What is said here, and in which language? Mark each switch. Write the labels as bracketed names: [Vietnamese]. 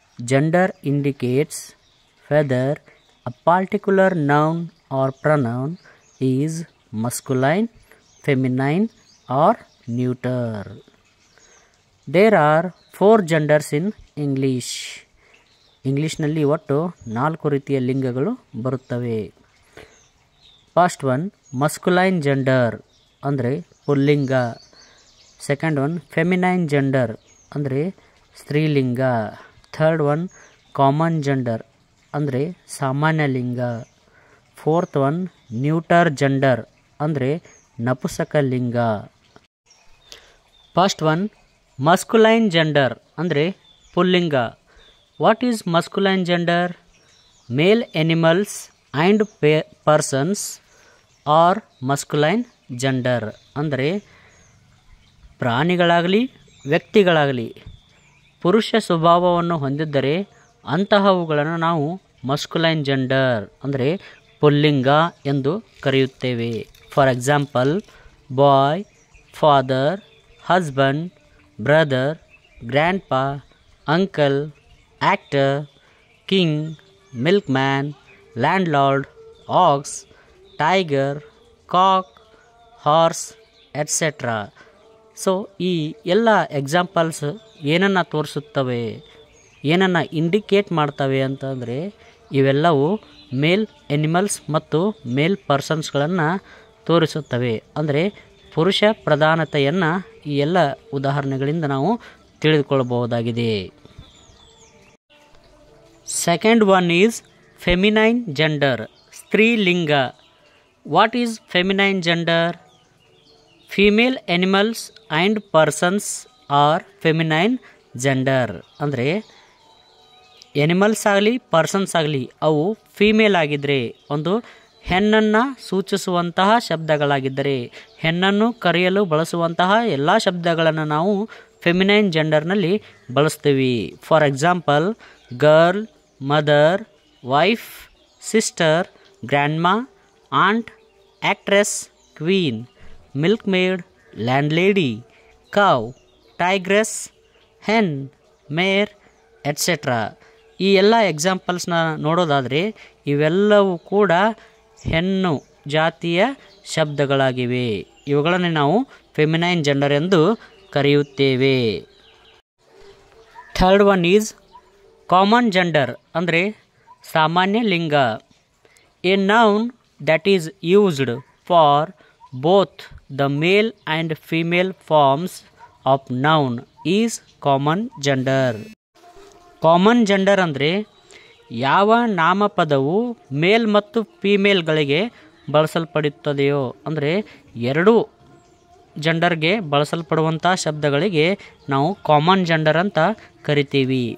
[English] Gender indicates whether a particular noun or pronoun is masculine, feminine or neuter. There are 4 genders in English. [Kannada] ಇಂಗ್ಲೀಷ್ನಲ್ಲಿ ಒಟ್ಟು 4 ರೀತಿಯ ಲಿಂಗಗಳು ಬರುತ್ತವೆ. [English] first one masculine gender [Kannada] ಅಂದರೆ ಪುಲ್ಲಿಂಗ. [English] second one feminine gender [Kannada] ಅಂದರೆ ಸ್ತ್ರೀಲಿಂಗ. [English] third one common gender [Kannada] ಅಂದರೆ ಸಾಮಾನ್ಯ ಲಿಂಗ. [English] fourth one neuter gender [Kannada] ಅಂದರೆ ನಪುಸಕ ಲಿಂಗ. [English] first one masculine gender [Kannada] ಅಂದರೆ ಪುಲ್ಲಿಂಗ. [English] What is masculine gender? Male animals and persons are masculine gender. [Kannada] ಅಂದರೆ ಪ್ರಾಣಿಗಳಾಗಲಿ ವ್ಯಕ್ತಿಗಳಾಗಲಿ ಪುರುಷ ಸ್ವಭಾವವನ್ನು ಹೊಂದಿದ್ದರೆ ಅಂತಹವುಗಳನ್ನು ನಾವು ಮಸ್ಕುಲೈನ್ ಜೆಂಡರ್ ಅಂದರೆ ಪುಲ್ಲಿಂಗ ಎಂದು ಕರೆಯುತ್ತೇವೆ. [English] For example boy, father, husband, brother, grandpa, uncle, actor, king, milkman, landlord, ox, tiger, cock, horse, etc. [Kannada] So ಈ ಎಲ್ಲ ಎಕ್ಸಾಂಪಲ್ಸ್ ಏನನ್ನು ತೋರಿಸುತ್ತವೆ, ಏನನ್ನು ಇಂಡಿಕೇಟ್ ಮಾಡ್ತವೆ ಅಂತಂದರೆ ಇವೆಲ್ಲವೂ ಮೇಲ್ ಎನಿಮಲ್ಸ್ ಮತ್ತು ಮೇಲ್ ಪರ್ಸನ್ಸ್ಗಳನ್ನು ತೋರಿಸುತ್ತವೆ. ಅಂದರೆ ಪುರುಷ ಪ್ರಧಾನತೆಯನ್ನು ಈ ಎಲ್ಲ ಉದಾಹರಣೆಗಳಿಂದ ನಾವು ತಿಳಿದುಕೊಳ್ಳಬಹುದಾಗಿದೆ. [English] Second one is feminine gender, ಸ್ತ್ರೀಲಿಂಗ. What is feminine gender? Female animals and persons are feminine gender. [Kannada] ಅಂದರೆ ಎನಿಮಲ್ಸ್ ಆಗಲಿ ಪರ್ಸನ್ಸ್ ಆಗಲಿ ಅವು ಫೀಮೇಲ್ ಆಗಿದ್ದರೆ, ಒಂದು ಹೆಣ್ಣನ್ನು ಸೂಚಿಸುವಂತಹ ಶಬ್ದಗಳಾಗಿದ್ದರೆ, ಹೆಣ್ಣನ್ನು ಕರೆಯಲು ಬಳಸುವಂತಹ ಎಲ್ಲ ಶಬ್ದಗಳನ್ನು ನಾವು ಫೆಮಿನೈನ್ ಜೆಂಡರ್ನಲ್ಲಿ ಬಳಸ್ತೀವಿ. [English] For example girl, mother, wife, sister, grandma, aunt, actress, queen, milkmaid, landlady, cow, tigress, hen, mare, etcetera. [Kannada] ಈ ಎಲ್ಲ ಎಕ್ಸಾಂಪಲ್ಸ್ನ ನೋಡೋದಾದರೆ ಇವೆಲ್ಲವೂ ಕೂಡ ಹೆಣ್ಣು ಜಾತಿಯ ಶಬ್ದಗಳಾಗಿವೆ. ಇವುಗಳನ್ನು ನಾವು ಫೆಮಿನೈನ್ ಜೆಂಡರ್ ಎಂದು ಕರೆಯುತ್ತೇವೆ. [English] third one is common gender [Kannada] ಅಂದರೆ ಸಾಮಾನ್ಯ ಲಿಂಗ. [English] A noun that is used for both the male and female forms of noun is common gender. [Kannada] Common gender ಅಂದರೆ ಯಾವ ನಾಮಪದವು ಮೇಲ್ ಮತ್ತು ಫೀಮೇಲ್ಗಳಿಗೆ ಬಳಸಲ್ಪಡುತ್ತದೆಯೋ, ಅಂದರೆ ಎರಡೂ ಜೆಂಡರ್ಗೆ ಬಳಸಲ್ಪಡುವಂಥ ಶಬ್ದಗಳಿಗೆ ನಾವು ಕಾಮನ್ ಜೆಂಡರ್ ಅಂತ ಕರಿತೀವಿ.